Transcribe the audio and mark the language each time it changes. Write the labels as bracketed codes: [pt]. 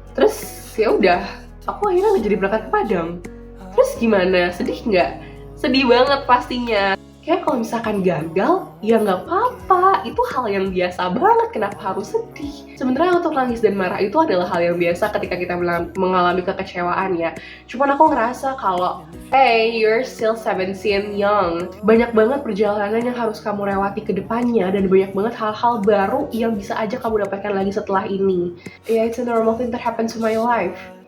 [id] Terus ya udah, aku akhirnya nggak jadi berangkat ke Padang. Terus gimana? Sedih nggak? Sedih banget pastinya. Kayak kalau misalkan gagal, ya nggak apa-apa. Itu hal yang biasa banget, kenapa harus sedih? Sebenarnya untuk nangis dan marah itu adalah hal yang biasa ketika kita mengalami kekecewaan ya. Cuman aku ngerasa kalau, [en] hey, you're still 17, young. [id] Banyak banget perjalanan yang harus kamu lewati ke depannya, dan banyak banget hal-hal baru yang bisa aja kamu dapatkan lagi setelah ini. [en] Yeah, it's a normal thing that happened to my life.